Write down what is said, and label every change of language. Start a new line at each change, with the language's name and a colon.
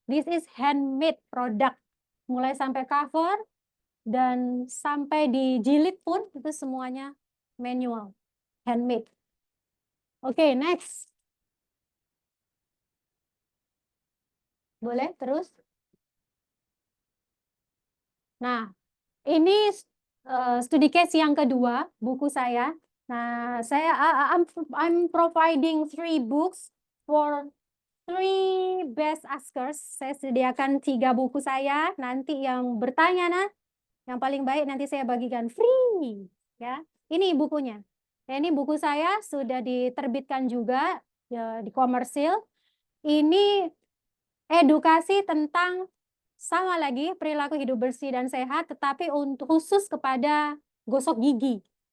English: This is handmade product.
Indonesian: Mulai sampai cover dan sampai dijilid pun itu semuanya manual, handmade.
English: Oke, next.
Indonesian: Boleh terus? Nah, ini studi case yang kedua, buku saya.
English: Nah, I'm providing 3 books for 3 best askers.
Indonesian: Saya sediakan 3 buku saya. Nanti yang bertanya, yang paling baik nanti saya bagikan free. Ya, ini bukunya. Ya, ini buku saya sudah diterbitkan juga ya, di komersil. Ini edukasi tentang sama lagi perilaku hidup bersih dan sehat, tetapi untuk khusus kepada gosok gigi.